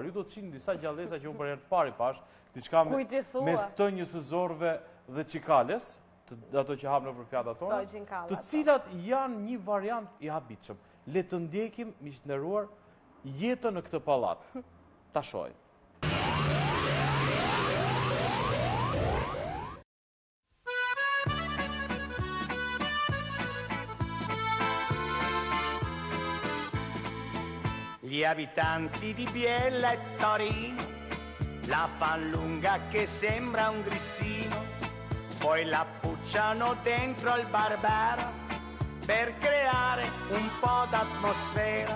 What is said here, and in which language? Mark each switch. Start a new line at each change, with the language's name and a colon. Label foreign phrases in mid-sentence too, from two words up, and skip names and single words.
Albanian: Ju do të shihni disa gjallësa që unë për herë të parë pash, diçka mes tënjës së zorëve dhe çikales, ato që hap nëpër pjatat tona, të cilat janë një variant i habitshëm. Le të ndjekim, miq të nderuar, jetën në këtë pallat. Ta shohim.
Italian: Gli abitanti di Biella e Torino la fan lunga che sembra un grissino, poi la pucciano dentro al Barbera per creare un po' d'atmosfera.